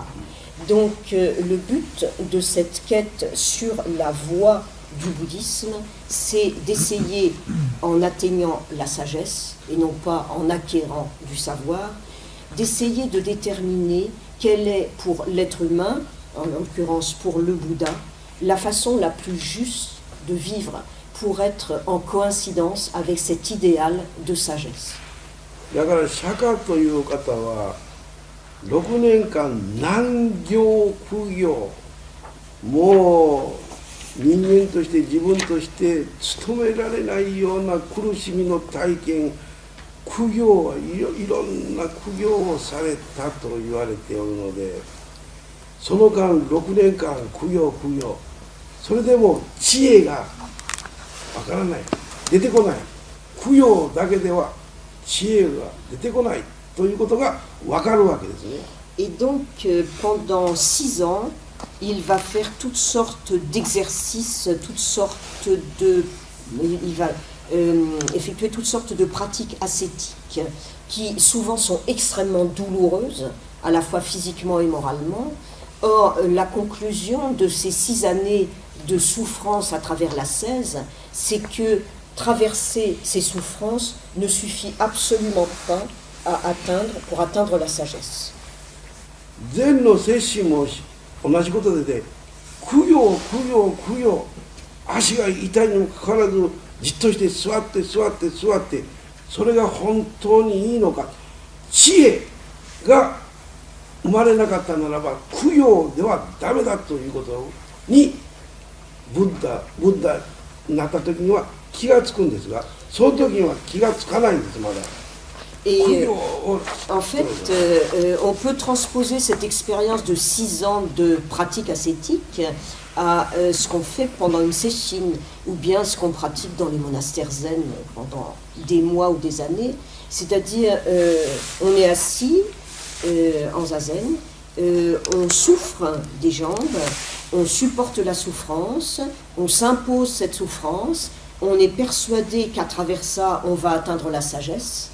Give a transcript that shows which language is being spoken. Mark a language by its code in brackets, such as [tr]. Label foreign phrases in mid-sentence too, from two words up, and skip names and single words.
[fr] Donc le but de cette quête sur la voie du bouddhisme, c'est d'essayer, en atteignant la sagesse, et non pas en acquérant du savoir, d'essayer de déterminer quelle est pour l'être humain, en l'occurrence pour le Bouddha, la façon la plus juste de vivre pour être en coïncidence avec cet idéal de sagesse. [ja] だから釈迦という方は6年間難行苦行、もう人間として自分として務められないような苦しみの体験、苦行はいろんな苦行をされたと言われておるので、その間6年間苦行、それでも知恵がわからない、出てこない、苦行だけでは知恵が出てこないということがわかるわけですね。 Et donc, pendant 6 ans, il va faire toutes sortes d'exercices, il va effectuer toutes sortes de pratiques ascétiques qui souvent sont extrêmement douloureuses, à la fois physiquement et moralement. Or, la conclusion de ces 6 années de souffrance à travers l'ascèse, c'est que traverser ces souffrances ne suffit absolument pas pour atteindre la sagesse. 禅の精神も同じことで、供養供養供養、足が痛いにもかかわらずじっとして座って座って座って、それが本当にいいのか。知恵が生まれなかったならば供養ではダメだということにブッダになった時には気がつくんですが、その時には気がつかないんです。まだ。 [fr] Et en fait, on peut transposer cette expérience de 6 ans de pratique ascétique à ce qu'on fait pendant une séchine, ou bien ce qu'on pratique dans les monastères zen pendant des mois ou des années. C'est-à-dire, on est assis en zazen, on souffre des jambes, on supporte la souffrance, on s'impose cette souffrance, on est persuadé qu'à travers ça, on va atteindre la sagesse.